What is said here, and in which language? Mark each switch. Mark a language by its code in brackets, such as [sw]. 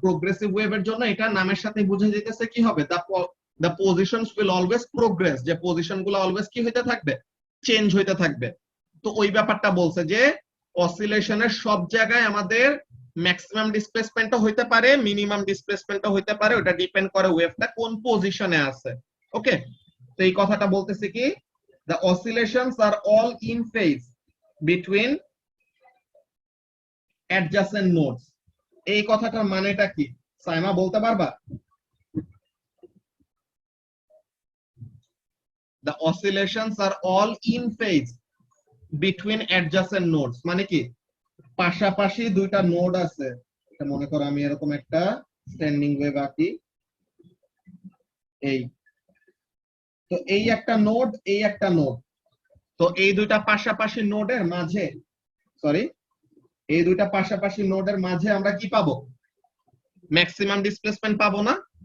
[bn] Progressive ওয়েভের জন্য এটা নামের সাথে বুঝে যেতেছে কি হবে, [en] the positions will always progress, [bn] যে পজিশন গুলো অলওয়েজ কি হইতে থাকবে, চেঞ্জ হইতে থাকবে। তো ওই ব্যাপারটা বলছে যে অসিলেশনের সব জায়গায় আমাদের ম্যাক্সিমাম ডিসপ্লেসমেন্টও হইতে পারে, মিনিমাম ডিসপ্লেসমেন্টও হইতে পারে, ওটা ডিপেন্ড করে ওয়েভটা কোন পজিশনে আছে। ওকে, তো এই কথাটা বলতেছে কি, [en] the oscillations are all in phase between adjacent nodes. [bn] এই কথাটার মানেটা কি, সাইমা বলতে পারবা? [en] The oscillations are all in phase between adjacent nodes [bn] মানে কি, পাশাপাশি দুইটা নোড আছে। এটা মনে করো আমি এরকম একটা স্ট্যান্ডিং ওয়েভ আঁকি, এই তো এই একটা নোড, এই একটা নোড, তো এই দুইটা পাশাপাশি নোডের মাঝে, সরি, এই দুইটা পাশাপাশি নোডের মাঝে আমরা কি পাবো, ম্যাক্সিমাম ডিসপ্লেসমেন্ট পাবো না?